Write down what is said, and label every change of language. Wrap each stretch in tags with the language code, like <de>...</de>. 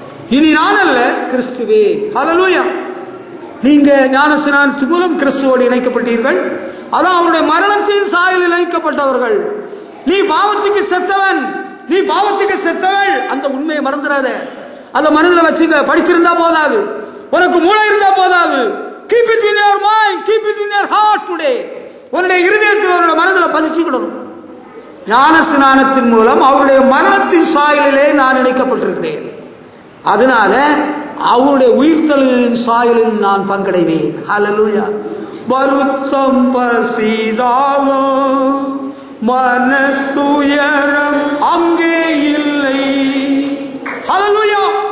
<ta>இனி நான் அல்ல, கிறிஸ்துவே. ஹல்லேலூயா. நீங்க ஞான ஸ்நானத்தின் மூலம் கிறிஸ்துவோடு இணைக்கப்பட்டீர்கள். அதான் அவருடைய மரணத்தின் சாயலில் இணைக்கப்பட்டவர்கள். நீ பாவத்துக்கு செத்தவன், நீ பாவத்துக்கு செத்தவள். அந்த உண்மையை மறந்துடாத. அதை மனதில் வச்சுக்க. படிச்சிருந்தா போதாது, உனக்கு மூளை இருந்தா போதாது.</ta> <en>keep it in your mind, keep it in your heart today.</en> <ta>உன்னுடைய இருதயத்தில், உன்னுடைய மனதில் பதிச்சுக்கிடணும். ஞான ஸ்நானத்தின் மூலம் அவருடைய மரணத்தின் சாயலிலே நான் இணைக்கப்பட்டிருக்கிறேன். அதனால அவருடைய உயிர்த்தெழுதலின் சாயலில் நான் பங்கடைவேன். ஹல்லேலூயா. வருத்தம் பசிதாகம் மன துயரம் அங்கே இல்லை. ஹல்லேலூயா.</ta>